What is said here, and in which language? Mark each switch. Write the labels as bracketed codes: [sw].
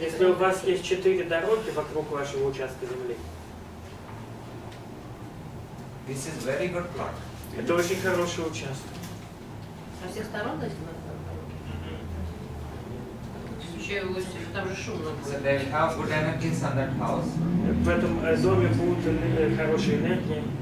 [ru] у вас есть 4 дороги вокруг вашего участка земли, [en] this is very good plot. [ru] это очень хороший участок. Со всех сторон, значит, еще и там же шумно [en] So [ru] будет. [en] they will have good energies on that house. [ru] В этом доме будут хорошие энергии.